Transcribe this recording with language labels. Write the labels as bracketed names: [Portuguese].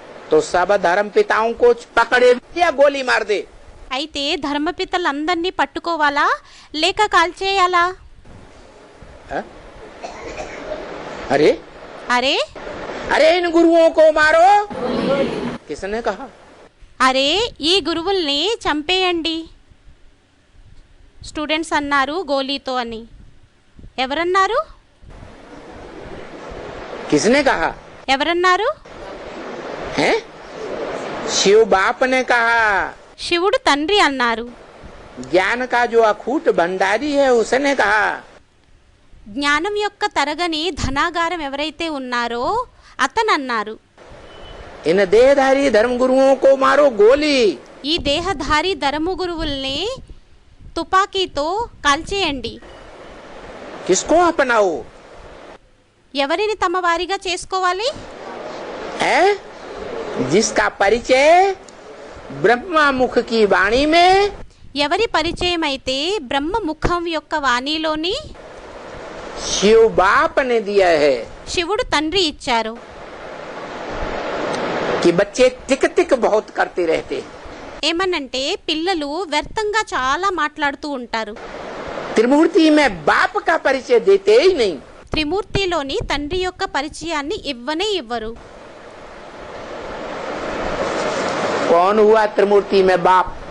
[Hindi] तो सब धर्म पिताओं को पकड़े या गोली मार दे. [Telugu] అయితే ధర్మపితలందరినీ పట్టుకోవాలా లేక కాల్చేయాలా? अरे అరే [Hindi] अरे इन गुरुओं को मारो. किसने कहा? [Telugu] అరే ఈ గురువుల్ని చంపేయండి. స్టూడెంట్స్ అన్నారు గోలీతో అని. ఎవరన్నారు? [Hindi] किसने कहा? [Telugu] ఎవరన్నారు? [Hindi] हैं? शिव बाप ने कहा. [Telugu] శివుడు తండ్రి అన్నారు. [Hindi] ज्ञान का जो अखूट भंडारी है उसने कहा. [Telugu] జ్ఞానం యొక్క తరగని ధనాగారం ఎవరైతే ఉన్నారో అతను అన్నారు. [Hindi] इन देहधारी धर्म गुरुओं को मारो गोली. [Telugu] ఈ దేహధారి ధర్మ గురువుల్ని తుపాకీతో కాల్చేయండి. [Hindi] किसको अपनाओ? [Telugu] ఎవరిని తమ వారిగా చేసుకోవాలి? [Hindi] है जिसका परिचय ब्रह्मा मुख की वाणी में, [Telugu] ఎవరి పరిచయం అయితే బ్రహ్మ ముఖం యొక్క వాణిలోని [Hindi] शिव बाप ने दिया है [Telugu] శివుడు తండ్రి ఇచ్చారు. [Hindi] कि बच्चे टिक टिक बहुत करते रहते. [Telugu] ఏమనంటే పిల్లలు వ్యర్థంగా చాలా మాట్లాడుతూ ఉంటారు. [Hindi] त्रिमूर्ति में बाप का परिचय देते ही नहीं. [Telugu] త్రిమూర్తిలోని తండ్రి యొక్క పరిచయాన్ని ఇవ్వనే ఇవ్వరు. [Hindi] कौन हुआ त्रिमूर्ति में बाप?